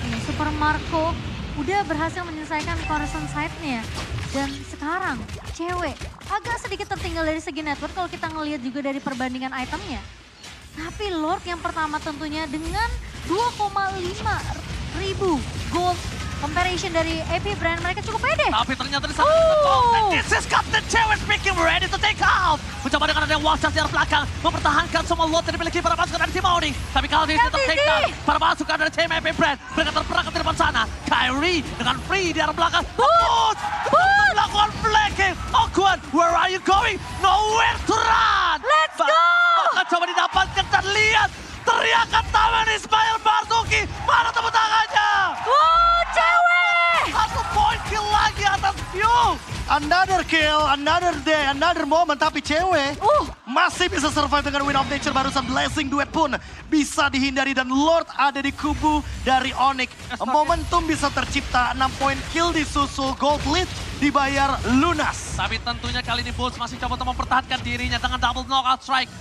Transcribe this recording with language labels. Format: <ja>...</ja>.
<id>Super Marco udah berhasil menyelesaikan Corazon side-nya. Dan sekarang cewek agak sedikit tertinggal dari segi network kalau kita ngelihat juga dari perbandingan itemnya. Tapi Lord yang pertama tentunya dengan 2,5 ribu gold comparison dari AP Brand, mereka cukup pede. Tapi ternyata di sana</id> <en>this is Captain Cewek speaking, ready to take out.</en> <id>Mencoba dengan ada wall charge di arah belakang, mempertahankan semua Lord yang dimiliki para pasukan dari tim Onyx. Tapi kalau dia tetap take down, para pasukan dari tim AP Brand, mereka terperangkap di depan sana. Kyrie dengan free di arah belakang. Boots! Melakukan flanking.</id> <en>Awkward, where are you going? Nowhere to run! Let's go!</en> <id>Bahkan coba didapatkan dan lihat teriakan taman Ismail Marzuki. Mana tepuk tangannya? Wow, cewek! Satu point kill lagi atas View.</id> <en>Another kill, another day, another moment.</en> <id>Tapi cewek masih bisa survive dengan Win of Nature. Barusan Blessing duet pun bisa dihindari. Dan Lord ada di kubu dari Onyx. Momentum bisa tercipta, 6 point kill disusul, gold lead dibayar lunas. Tapi tentunya kali ini Bulls masih coba untuk mempertahankan dirinya dengan double knockout strike.</id>